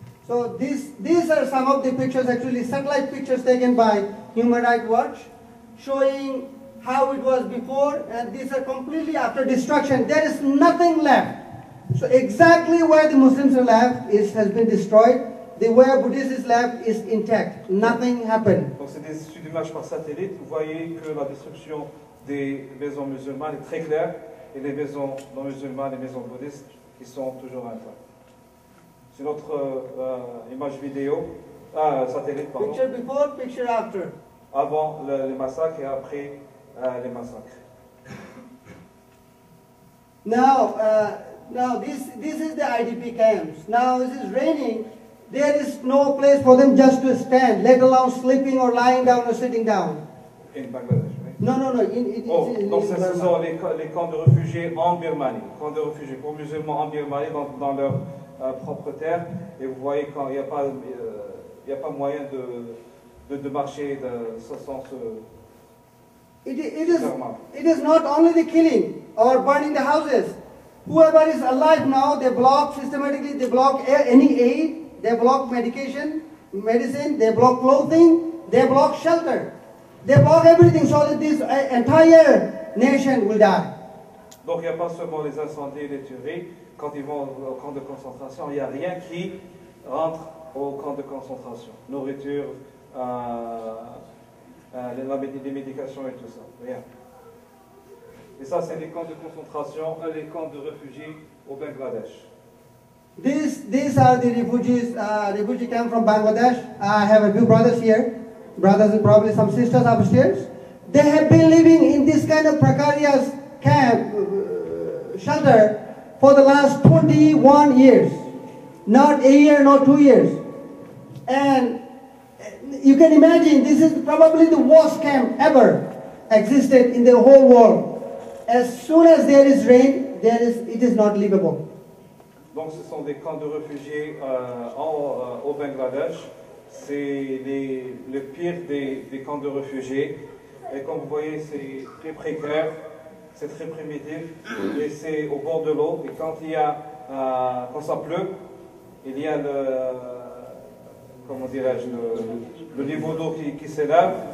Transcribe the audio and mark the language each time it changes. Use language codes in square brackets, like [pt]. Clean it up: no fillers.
[en] So these are some of the pictures, actually satellite pictures taken by Human Rights Watch, showing how it was before, and these are completely after destruction. There is nothing left. So exactly where the Muslims are left has been destroyed. The where Buddhists is left is intact. Nothing happened. [fr] Donc c'est des issues d'images par satellite. Vous voyez que la destruction des maisons musulmanes est très claire, et les maisons non musulmanes, les maisons bouddhistes, qui sont toujours intactes. C'est notre image vidéo, satellite, pardon. [en] Picture before, picture after. [fr] Avant les massacres et après les massacres. [en] Now this is the IDP camps. Now this is raining. There is no place for them just to stand, let alone sleeping or lying down or sitting down. In Bangladesh, [fr] oui. [en] No. [fr] Donc ce sont les camps de réfugiés en Birmanie. Camps de réfugiés pour musulmans en Birmanie, dans leur propre terre. Et vous voyez quand il n'y a pas moyen de marcher sans se... [en] It is not only the killing or burning the houses. Whoever is alive now, they block systematically, they block any aid, they block medicine, they block clothing, they block shelter. They block everything so that this entire nation will die. [fr] Donc il n'y a pas seulement les incendies et les tueries. Quand ils vont au camp de concentration, il n'y a rien qui rentre au camp de concentration. Nourriture, les médications et tout ça. Rien. Et ça, c'est les camps de concentration, les camps de réfugiés au Bangladesh. [en] These are the refugee camp from Bangladesh. I have a few brothers here, brothers and probably some sisters upstairs. They have been living in this kind of precarious camp, shelter, for the last 21 years. Not a year, not 2 years. And you can imagine, this is probably the worst camp ever existed in the whole world. As soon as there is rain, it is not livable. [fr] Donc ce sont des camps de réfugiés au Bangladesh. C'est le pire des camps de réfugiés. Et comme vous voyez, c'est très précaire, c'est très primitif, et c'est au bord de l'eau. Et quand ça pleut, il y a le niveau d'eau qui s'élève.